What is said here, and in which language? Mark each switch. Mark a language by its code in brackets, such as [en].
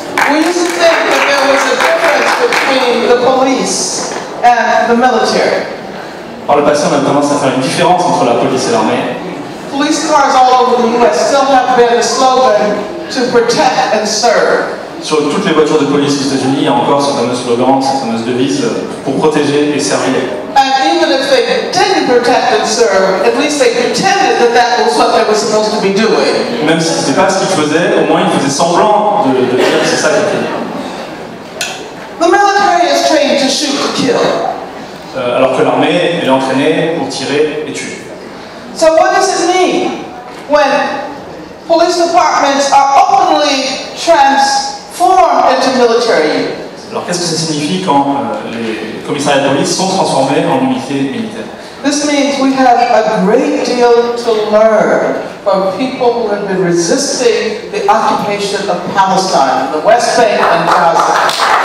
[en] We used to think that there was a difference between the police and the military. [fr] Par le passé, on a tendance à faire une différence entre la police et l'armée. [en] Police cars all over the U.S. still have been a slogan to protect and serve. [fr] Sur toutes les voitures de police aux États-Unis, il y a encore ce fameux slogan, cette fameuse devise pour protéger et servir. [en] And even if they didn't protect and serve, at least they pretended that that was what they were supposed to be doing. [fr] Même si ce n'était pas ce qu'ils faisaient, au moins ils faisaient semblant de dire que c'est ça qu'ils faisaient. [en] The military is trained to shoot to kill. [fr] Alors que l'armée est entraînée pour tirer et tuer. [en] So what does it mean when police departments are openly transformed into military units? [fr] Alors qu'est-ce que ça signifie quand les commissariats de police sont transformés en unités militaires? [en] This means we have a great deal to learn from people who have been resisting the occupation of Palestine, the West Bank and Gaza.